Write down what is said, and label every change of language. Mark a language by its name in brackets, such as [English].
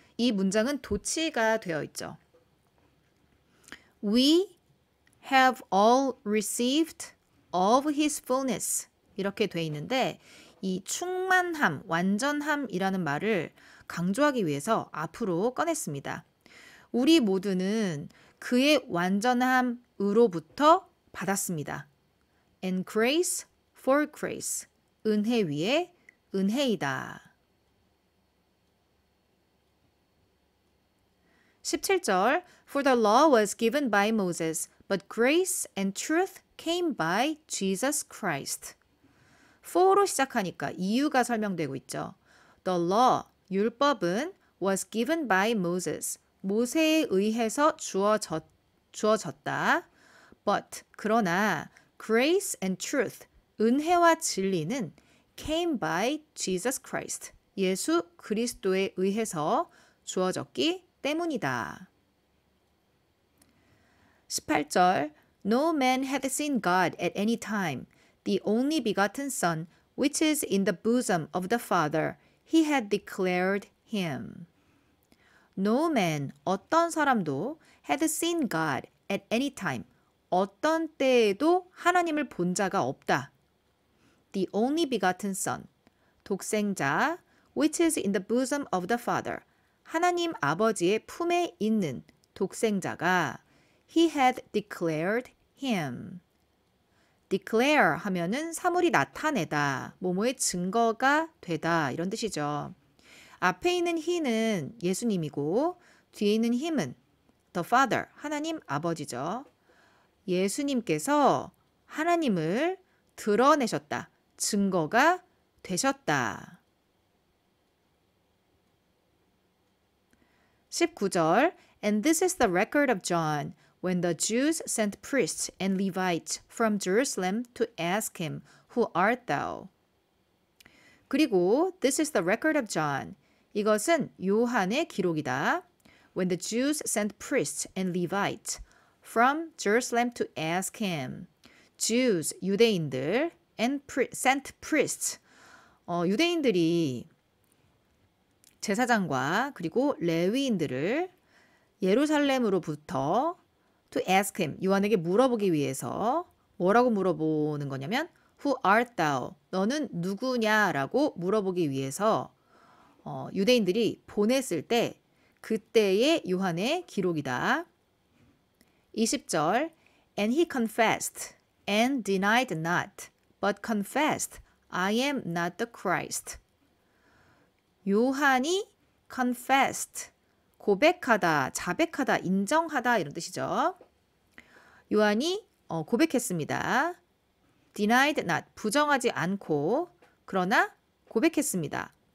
[Korean] 이 문장은 도치가 되어 있죠. [English] We have all received of his fullness. [Korean] 이렇게 돼 있는데 이 충만함, 완전함이라는 말을 강조하기 위해서 앞으로 꺼냈습니다. 우리 모두는 그의 완전함으로부터 받았습니다. [English] And grace for grace. [Korean] 은혜 위에 은혜이다. [English] 17절 For the law was given by Moses, but grace and truth came by Jesus Christ. [Korean] for로 시작하니까 이유가 설명되고 있죠. [English] The law, [Korean] 율법은 [English] was given by Moses, [Korean] 모세에 의해서 주어졌다. [English] But, [Korean] 그러나 [English] grace and truth, [Korean] 은혜와 진리는 [English] came by Jesus Christ, [Korean] 예수 그리스도에 의해서 주어졌기 때문이다. [English] 18절 No man hath seen God at any time. The only begotten Son, which is in the bosom of the Father, he had declared him. No man, [Korean] 어떤 사람도 [English] had seen God at any time. [Korean] 어떤 때에도 하나님을 본 자가 없다. [English] The only begotten Son, [Korean] 독생자, [English] which is in the bosom of the Father, [Korean] 하나님 아버지의 품에 있는 독생자가 [English] he had declared him. [Korean] declare 하면은 사물이 나타내다, 뭐뭐의 증거가 되다 이런 뜻이죠. 앞에 있는 he는 예수님이고 뒤에 있는 him은 the Father, 하나님 아버지죠. 예수님께서 하나님을 드러내셨다, 증거가 되셨다. [English] 19절 And this is the record of John, when the Jews sent priests and Levites from Jerusalem to ask him, Who art thou? [Korean] 그리고 [English] this is the record of John. [Korean] 이것은 요한의 기록이다. [English] When the Jews sent priests and Levites from Jerusalem to ask him. Jews, [Korean] 유대인들, [English] and sent priests. [Korean] 유대인들이 제사장과 그리고 레위인들을 예루살렘으로부터 [English] to ask him, [Korean] 요한에게 물어보기 위해서 뭐라고 물어보는 거냐면 [English] Who art thou? [Korean] 너는 누구냐라고 물어보기 위해서 유대인들이 보냈을 때 그때의 요한의 기록이다. 20절 [English] And he confessed and denied not, but confessed, I am not the Christ. [Korean] 요한이 confessed, 고백하다, 자백하다, 인정하다 이런 뜻이죠. 요한이 고백했습니다. [English] denied not, [Korean] 부정하지 않고 그러나 고백했습니다.